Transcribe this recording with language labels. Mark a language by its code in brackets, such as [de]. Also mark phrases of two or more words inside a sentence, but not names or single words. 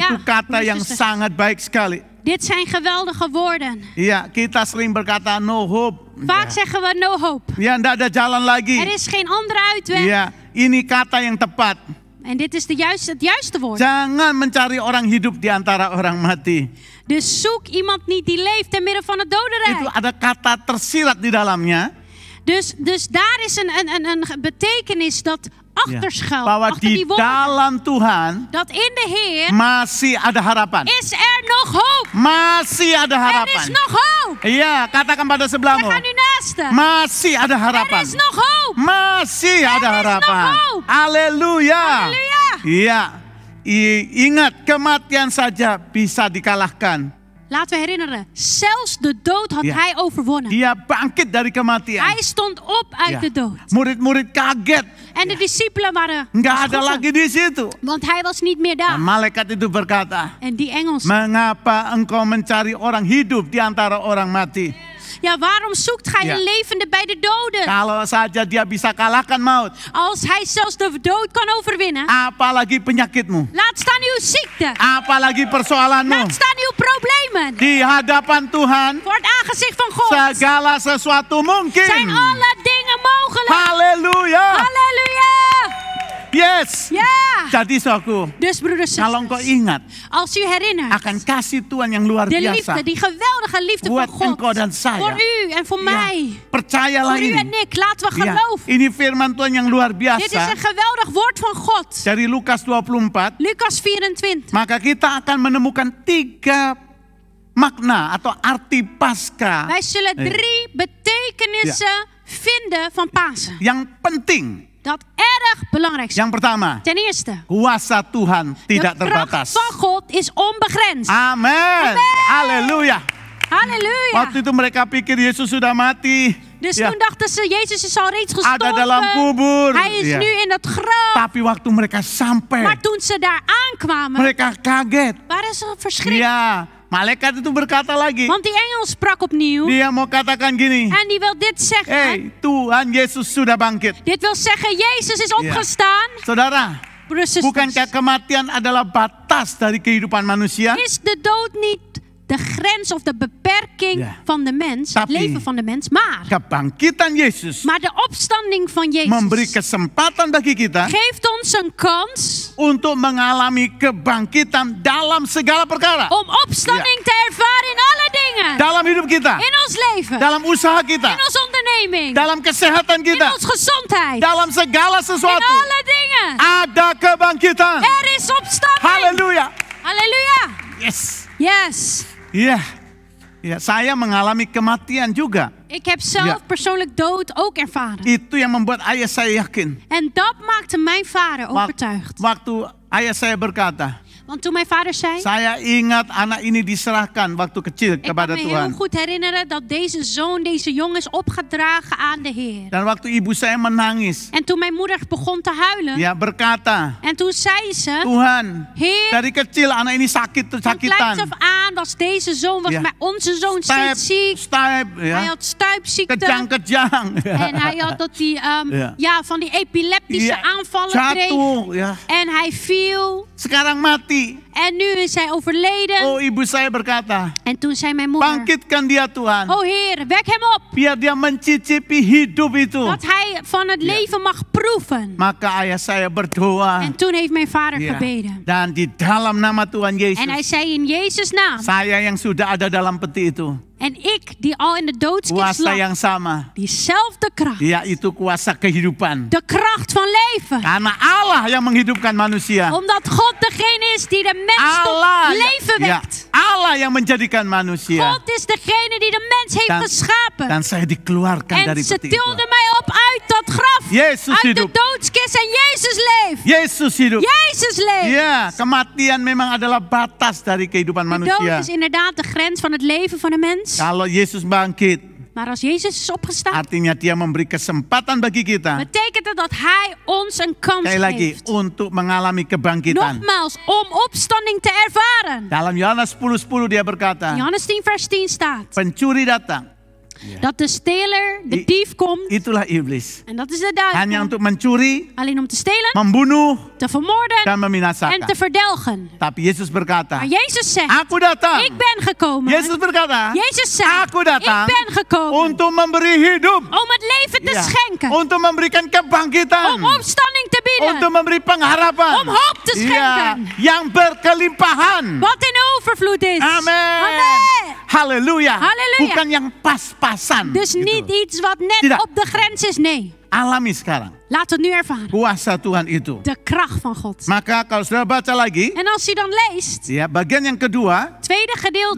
[id] Ya, kata yang [nl] broeders en zusters. [id] sangat baik sekali. [nl] Dit zijn geweldige woorden. [id] Iya, kita sering berkata [en] no hope. [nl] Vaak zeggen we [en] no hope. [id] Ya, enggak ada jalan lagi. [nl] Er is geen andere uitweg. [id] Iya, ini kata yang tepat. [nl] En dit is het juiste woord. [id] Jangan mencari orang hidup di antara orang mati. [nl] Dus zoek iemand niet die leeft te midden van het [id] Itu [nl] dodenrijk. [id] ada kata tersirat di dalamnya. [nl] Dus daar is een betekenis dat achter schuilt. [id] Bahwa [nl] Achter [id] di [nl] die woorden. [id] dalam Tuhan [nl] Dat in de Heer [id] masih ada harapan. [nl] is er nog hoop. [id] Masih ada [nl] Er is [id] harapan. [nl] nog hoop. [id] Iya, katakan pada sebelahmu. [nl] Zeg aan uw naaste. [id] Masih ada [nl] Er [id] harapan. [nl] is nog hoop. [id] Masih ada [nl] is nog [id] harapan. [nl] hoop. [id] Haleluya. [nl] Halleluja. [id] Iya. Ingat, kematian saja bisa dikalahkan. [nl] Laten we herinneren, zelfs de dood had Ja. hij overwonnen. [id] Dia bangkit dari kematian. [nl] Hij stond op uit Ja. de dood. [id] Murid-murid kaget. [nl] En de discipelen waren [id] Nggak ada [nl] geschrokken, [id] lagi di situ. [nl] want hij was niet meer [id] Dan [nl] daar. [id] malaikat itu berkata, [nl] En die engels, [id] mengapa engkau mencari orang hidup di antara orang mati? [nl] ja, waarom zoekt gij Ja. een levende bij de doden? [id] Kalau saja dia bisa kalahkan maut, [nl] Als hij zelfs de dood kan overwinnen, [id] apalagi penyakitmu, [nl] laat staan uw ziekte, [id] apalagi persoalanmu. [nl] laat staan uw problemen. [id] Di hadapan Tuhan, [nl] Voor het aangezicht van God [id] segala sesuatu mungkin. [nl] zijn alle dingen mogelijk. [id] Haleluya. [nl] Halleluja! [en] Yes. [nl] Ja! [id] Jadi saudaraku, [nl] Dus broeders en [id] kalau engkau [nl] zusters, [id] ingat [nl] als u herinnert [id] akan kasih Tuhan yang luar [nl] de [id] biasa, [nl] liefde, die geweldige liefde [id] buat [nl] van [id] engkau [nl] God [id] dan saya. [nl] voor u en voor [id] Ya, [nl] mij, [id] percayalah [nl] voor u [id] ini. [nl] en ik, laten we [id] Ya, [nl] geloven. [id] ini firman Tuhan yang luar [nl] Dit is [id] biasa [nl] een geweldig woord van God. [id] dari Lukas 24. [nl] Lucas 24. [id] Maka kita akan menemukan 3 makna atau arti Paskah [nl] Wij zullen 3 betekenissen vinden van Pasen. [id] yang penting. [nl] Dat erg belangrijk zijn. [id] Yang pertama, [nl] Ten eerste, [id] kuasa Tuhan tidak [nl] de kracht [id] terbatas. [nl] van God is onbegrensd. [id] Amin. Haleluya. [nl] Halleluja. [id] Waktu itu mereka pikir Yesus sudah mati. [nl] Dus [id] Ya, [nl] toen dachten ze, Jezus is al reeds [id] ada dalam [nl] gestorven. [id] kubur. [nl] Hij is [id] Ya. [nl] nu in het graf. [id] Tapi waktu mereka sampai, [nl] Maar toen ze daar aankwamen, [id] mereka kaget. [nl] waren ze verschrikt. [id] Ya, malaikat itu berkata lagi. [nl] Want die engel sprak opnieuw. [id] Dia mau katakan gini. [nl] En die wil dit zeggen. [id] Hey, Tuhan Yesus sudah bangkit. [nl] Dit wil zeggen, Jezus is opgestaan. [id] Saudara, [nl] Broeders en [id] bukankah [nl] zusters, [id] kematian adalah batas dari kehidupan manusia? [nl] is de dood niet de grens of de beperking Ja. van de mens, het [id] Tapi- [nl] leven van de mens, maar [id] Kebangkitan Yesus [nl] de opstanding van [id] memberi [nl] Jezus [id] kesempatan bagi kita [nl] geeft ons een kans [id] untuk mengalami kebangkitan dalam segala perkara. [nl] om opstanding te ervaren in alle dingen. [id] Dalam hidup kita, [nl] In ons leven, [id] dalam usaha kita, [nl] in onze onderneming, [id] dalam kesehatan [nl] in [id] kita, [nl] onze gezondheid, [id] dalam segala [nl] in [id] sesuatu. [nl] alle dingen. [id] Ada kebangkitan. [nl] Er is opstanding. [id] Haleluya. [nl] Halleluja. [en] Yes. Yes. [id] Iya. Ya, saya mengalami kematian juga. [nl] Ik heb zelf Ja. persoonlijk dood ook ervaren. [id] Itu yang membuat ayah saya yakin. [nl] En dat maakte mijn vader overtuigd. [id] Waktu ayah saya berkata, [nl] Want toen mijn vader zei, [id] saya ingat anak ini diserahkan waktu kecil [nl] ik kan [id] kepada [nl] me heel [id] Tuhan. [nl] goed herinneren dat deze zoon, deze jongen is opgedragen aan de Heer. [id] Dan waktu ibu saya menangis, [nl] En toen mijn moeder begon te huilen, [id] dia berkata, [nl] en toen zei ze, [id] Tuhan, [nl] Heer, [id] dari kecil anak ini [nl] van kleins af [id] sakitan. [nl] aan was deze zoon, was Ja. onze zoon steeds ziek. Stijp, Hij [id] ya. [nl] had stuipziekte. [id] Kejang-kejang. [nl] En hij had dat die, Ja. van die epileptische [id] Iya, [nl] aanvallen kreeg. [id] jatuh, ya. [nl] En hij viel. [id] Sekarang mati. [nl] En nu is hij overleden. [id] Oh, ibu saya berkata, [nl] En toen zei mijn moeder, [id] bangkitkan dia Tuhan. [nl] oh Heer, wek hem op. [id] Biar dia mencicipi hidup itu. [nl] Dat hij van het leven mag proeven. [id] Maka ayah saya berdoa. [nl] En toen heeft mijn vader [id] Ya. [nl] gebeden. [id] Dan di dalam nama Tuhan [nl] En hij [id] Yesus, [nl] zei in Jezus' naam. [id] saya yang sudah ada dalam peti itu, [nl] En ik, die al in de doodskist [id] kuasa [nl] lag. [id] yang sama, [nl] Diezelfde kracht. [id] yaitu kuasa kehidupan. [nl] De kracht van leven. [id] Karena Allah yang menghidupkan manusia. [nl] Omdat God degene is die de mens [id] Allah, [nl] tot leven [id] ya, [nl] wekt. [id] Allah yang menjadikan manusia. [nl] God is degene die de mens heeft geschapen. [id] Dan saya dikeluarkan dari [nl] En ze [id] peti itu. [nl] tilde mij op uit dat graf. Jezus Uit de [id] hidup. [nl] doodskist en Jezus leeft. [id] Yesus hidup. [nl] Jezus leeft. [id] Ya, kematian memang adalah batas dari kehidupan [nl] De dood [id] manusia. [nl] is inderdaad de grens van het leven van de mens. [id] Kalau Yesus bangkit, [nl] Maar als Jezus is opgestaan, [id] artinya dia memberi kesempatan bagi kita. [nl] betekent het dat Hij ons een kans [id] Sekali lagi, [nl] geeft. [id] untuk mengalami kebangkitan. [nl] Nogmaals, om opstanding te ervaren. [id] Dalam Yohanes 10:10 dia berkata, [nl] Johannes 10 vers 10 staat [id] pencuri datang. [nl] dat de steler, de dief komt. [id] Itulah iblis. [nl] En dat is de [id] Hanya [nl] duivel. [id] untuk mencuri, [nl] Alleen om te stelen, [id] membunuh, [nl] te vermoorden [id] dan [nl] en [id] membinasakan. [nl] te verdelgen. [id] Tapi Yesus berkata, [nl] Maar Jezus zegt, [id] aku datang. [nl] ik ben gekomen. [id] Yesus berkata, [nl] Jezus zegt, [id] aku datang [nl] ik ben gekomen [id] untuk memberi hidup. [nl] om het leven te [id] Ya, [nl] schenken. [id] untuk memberikan kebangkitan. [nl] Om opstanding te bieden. [id] Untuk memberi pengharapan. [nl] Om hoop te [id] Ya, [nl] schenken. [id] yang berkelimpahan. [nl] Wat in overvloed is. [id] Amin. [nl] Amen. Halleluja. Halleluja. [id] Bukan yang pas-pasan. [nl] Dus [id] gitu. [nl] niet iets wat net [id] Tidak. [nl] op de grens is. Nee. [id] Alami sekarang. [nl] Laat het nu ervaren. [id] Kuasa Tuhan itu. [nl] De kracht van God. [id] Maka kalau saudara baca lagi, [nl] En als u dan leest, [id] ya bagian yang kedua, [nl] tweede gedeelte,